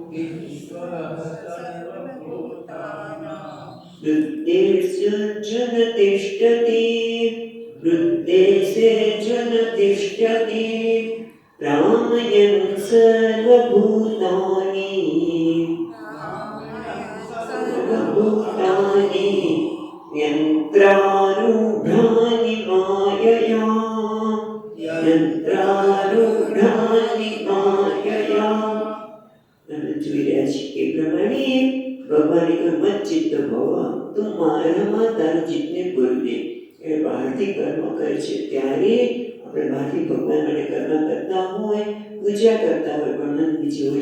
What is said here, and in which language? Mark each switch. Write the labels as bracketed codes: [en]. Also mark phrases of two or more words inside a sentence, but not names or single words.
[sa] हृद्देशेऽर्जुन तिष्ठति हृद्देशेऽर्जुन तिष्ठति भ्रामयन् सर्वभूतानि यन्त्रारूढानि मायया यन्त्रारूढानि मायया। [gu] જોઈ રહ્યા છે એ પ્રમાણે ભગવાને કહ્યું [sa] મત ચિત્ત ભવ [gu] તું મારામાં તારું ચિત્તને પૂરને એ બહારથી કર્મ કરે છે ત્યારે આપણે બહારથી ભગવાન માટે કર્મ કરતા હોય પૂજા કરતા હોય પણ મન બીજી હોઈ